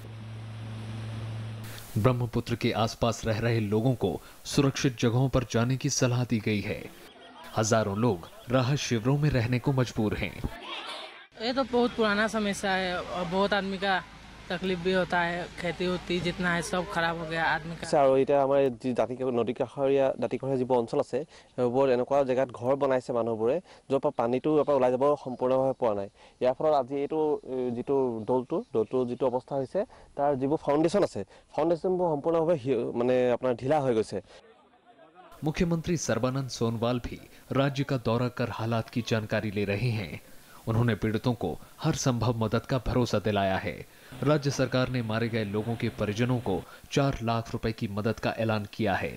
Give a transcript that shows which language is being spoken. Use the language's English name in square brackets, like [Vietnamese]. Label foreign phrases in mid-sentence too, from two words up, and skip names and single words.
[Hindi] ब्रह्मपुत्र के आसपास रह रहे लोगों को सुरक्षित जगहों पर जाने की सलाह दी गई है। हजारों लोग राहत शिविरों में रहने को मजबूर हैं। ये तो बहुत पुराना समस्या है और बहुत आदमी का तकलीफ भी होता है। खेती होती जितना है सब खराब हो गया आदमी का। [Assamese] আৰু এটা আমাৰ নদী কাষৰীয়া দাঁতিকাষৰীয়া যিবোৰ অঞ্চল আছে সেইবোৰ এনেকুৱা জেগাত ঘৰ বনাইছে মানুহবোৰে য'ৰ পৰা পানীটো ওলাই যাব সম্পূৰ্ণভাৱে পোৱা নাই। ইয়াৰ ফলত আজি এইটো যিটো দলটো যিটো অৱস্থা হৈছে তাৰ যিবোৰ ফাউণ্ডেশ্যন আছে ফাউণ্ডেশ্যনবোৰ সম্পূৰ্ণভাৱে মানে আপোনাৰ ঢিলা হৈ গৈছে। [Hindi] मुख्यमंत्री सर्बानंद सोनोवाल भी राज्य का दौरा कर हालात की जानकारी ले रहे हैं। उन्होंने पीड़ितों को हर संभव मदद का भरोसा दिलाया है। राज्य सरकार ने मारे गए लोगों के परिजनों को 4 लाख रुपए की मदद का ऐलान किया है।